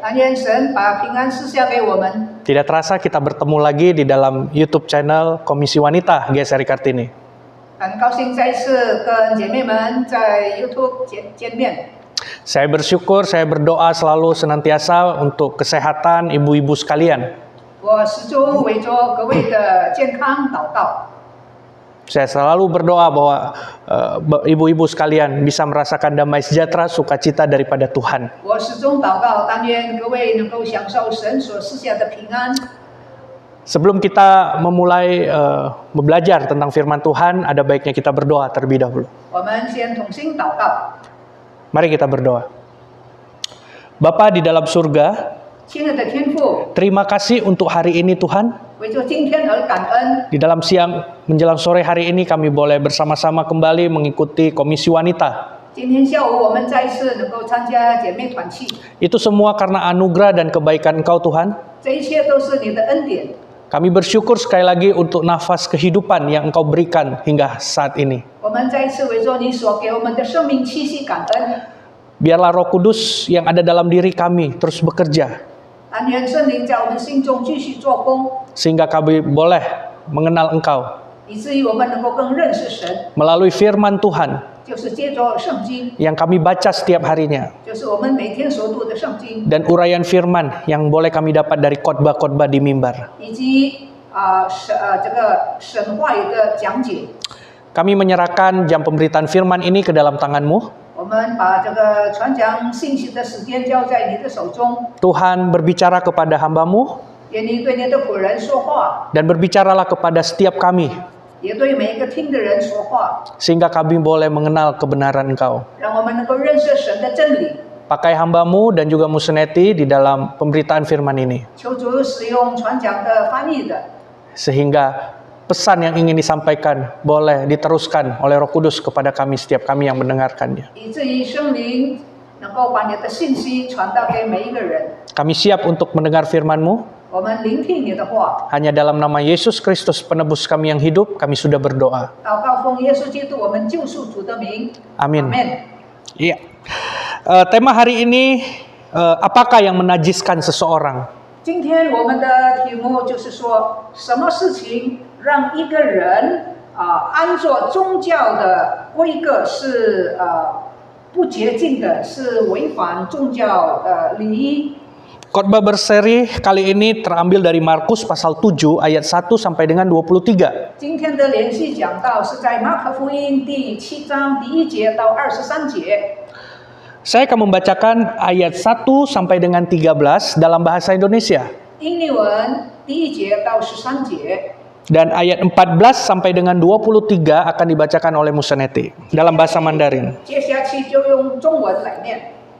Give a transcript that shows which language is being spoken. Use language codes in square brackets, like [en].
[zh] 但愿神把平安赐下给我们。 [id] Tidak terasa kita bertemu lagi di dalam YouTube channel Komisi Wanita GSRI Kartini. [zh] 很高兴再次跟姐妹们在 YouTube 见面。 [id] Saya bersyukur, saya berdoa selalu senantiasa untuk kesehatan ibu-ibu sekalian. [zh] 我始终为着各位的健康祷告。 [id] Saya selalu berdoa bahwa ibu-ibu sekalian bisa merasakan damai sejahtera, sukacita daripada Tuhan. [zh] 我始终祷告，但愿各位能够享受神所赐下的平安。 [id] Sebelum kita memulai belajar tentang firman Tuhan, ada baiknya kita berdoa terlebih dahulu. [zh] 我们先同心祷告。 [id] Mari kita berdoa. Bapa di dalam surga, [zh] 亲爱的天父， [id] terima kasih untuk hari ini Tuhan. [zh] 为着今天而感恩。 [id] Di dalam siang menjelang sore hari ini kami boleh bersama-sama kembali mengikuti Komisi Wanita. [zh] 今天下午我们再一次能够参加姐妹团契， [id] Itu semua karena anugerah dan kebaikan Engkau Tuhan. [zh] 这一切都是你的恩典。 [id] Kami bersyukur sekali lagi untuk nafas kehidupan yang Engkau berikan hingga saat ini. [zh] 我们再一次为着你所给我们的生命气息感恩。 [id] Biarlah Roh Kudus yang ada dalam diri kami terus bekerja, [zh] 但愿圣灵在我们心中继续做工， [id] sehingga kami boleh mengenal Engkau [zh] 以至于我们能够更认识神， [id] melalui firman Tuhan [zh] 就是借着圣经， [id] yang kami baca setiap harinya, [zh] 就是我们每天所读的圣经， [id] dan uraian firman yang boleh kami dapat dari khotbah-khotbah di mimbar. [zh] 以及这个神话语的讲解。 [id] Kami menyerahkan jam pemberitaan firman ini ke dalam tangan-Mu. [zh] 我们把这个传讲信息的时间交在你的手中， [id] Tuhan berbicara kepada hamba-Mu [zh] 愿你对你的仆人说话， [id] dan berbicaralah kepada setiap kami [zh] 也对每一个听的人说话， [id] sehingga kami boleh mengenal kebenaran Engkau. [zh] 让我们能够认识神的真理。 [id] pakai hamba-Mu dan juga Museneti di dalam pemberitaan firman ini. [zh] 求主使用传讲的、翻译的， [id] Sehingga pesan yang ingin disampaikan boleh diteruskan oleh Roh Kudus kepada kami setiap kami yang mendengarkannya. [zh] 以至于圣灵能够把你的信息传达给每一个人。 [id] Kami siap untuk mendengar firman-Mu. [zh] 我们聆听你的话， [id] Hanya dalam nama Yesus Kristus penebus kami yang hidup, kami sudah berdoa. [zh] 祷告奉耶稣基督我们救赎主的名。 [id] Amin. Amin. Iya. Tema hari ini, apakah yang menajiskan seseorang? [zh] 今天我们的题目就是说，什么事情让一个人按照宗教的规格是不洁净的，是违反宗教礼仪。 [id] Khotbah berseri kali ini terambil dari Markus pasal 7 ayat 1 sampai dengan 23. [zh] 今天的连续讲道是在马可福音第7章第1节到23节。 [id] Saya akan membacakan ayat 1 sampai dengan 13 dalam bahasa Indonesia. [zh] 英利文第1节到13节， [id] Dan ayat 14 sampai dengan 23 akan dibacakan oleh Museneti dalam bahasa Mandarin. [zh] 接下去就用中文来念。